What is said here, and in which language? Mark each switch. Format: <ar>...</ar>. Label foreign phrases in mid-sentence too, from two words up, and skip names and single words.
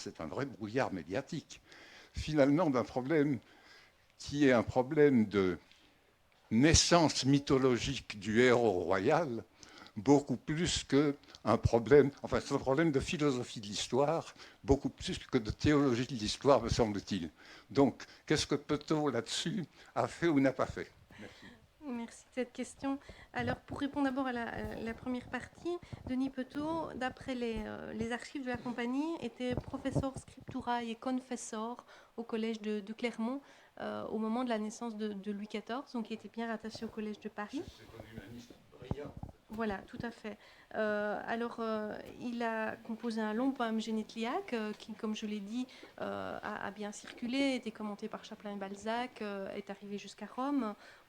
<fr>C'est un vrai brouillard médiatique. Finalement, d'un problème qui est un problème de naissance mythologique du héros royal, beaucoup plus qu'un problème, enfin c'est un problème de philosophie de l'histoire, beaucoup plus que de théologie de l'histoire, me semble-t-il. Donc, qu'est-ce que Pétot là-dessus a fait ou n'a pas fait? Merci de cette question. Alors, pour répondre d'abord à la première partie, Denis Pétot, d'après les archives de la compagnie, était professeur</fr> <la>scriptura et confessor</la> <fr>au collège de Clermont au moment de la naissance de Louis XIV, donc il était bien rattaché au collège de Paris. C'est un humaniste brillant. Voilà, tout à fait. Alors, il a composé un long poème génétliaque qui, comme je l'ai dit, a bien circulé, été commenté par Chaplin et Balzac, est arrivé jusqu'à Rome.</fr>